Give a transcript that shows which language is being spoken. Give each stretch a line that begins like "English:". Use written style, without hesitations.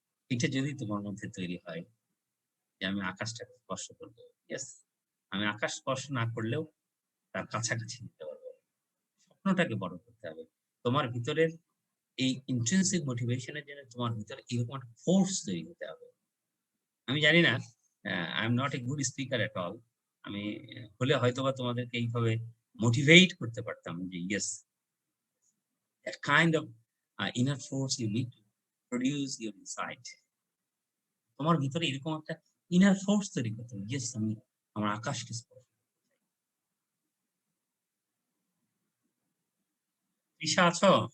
Bangla: এটা যদি তোমার মধ্যে তৈরি হয় যে আমি আকাশটাকে স্পর্শ করব, ইয়েস, আমি আকাশ স্পর্শ না করলেও তার কাছাকাছি নিতে পারবো। স্বপ্নটাকে বড় করতে হবে। তোমার ভিতরের এই ইন্ট্রিনসিক মোটিভেশনের জন্য তোমার ভিতরে এরকম একটা ফোর্স তৈরি হতে হবে। আমি জানি না,
English: I am not a good speaker at all.
Bangla: আমি হলে হয়তোবা তোমাদেরকে এইভাবে মোটিভেট করতে পারতাম যে yes,
English: that kind of inner force you need to produce your insight.
Bangla: তোমার ভিতরে এরকম একটা ইনার ফোর্স তৈরি করতে হবে, ইয়েস আমি আমার আকাশকে স্পর্শ। তৃষা আছো?